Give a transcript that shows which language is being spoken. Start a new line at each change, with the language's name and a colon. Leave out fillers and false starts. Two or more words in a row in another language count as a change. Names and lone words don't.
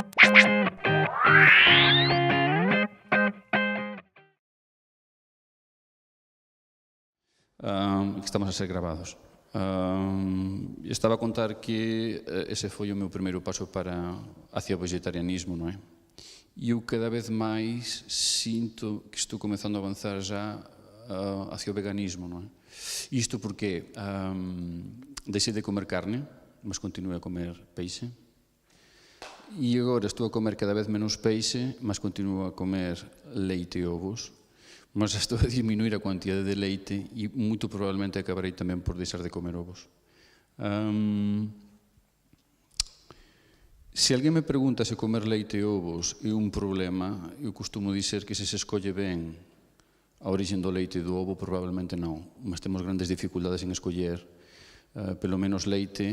Galician: Que estamos a ser gravados. Estaba a contar que ese foi o meu primeiro paso hacia o vegetarianismo, non é? E eu cada vez máis sinto que estou comezando a avanzar já hacia o veganismo, non é?
Portuguese: Isto porque deixei de comer carne, mas continuo a comer peixe. E agora estou a comer cada vez menos peixe, mas continuo a comer leite e ovos. Mas estou a diminuir a quantidade de leite e muito provavelmente acabarei tamén por deixar de comer ovos.
Galician: Se alguén me pregunta se comer leite e ovos é un problema, eu costumo dizer que se escolle ben a origen do leite e do ovo, probablemente non. Mas temos grandes dificultades en escoller, pelo menos leite.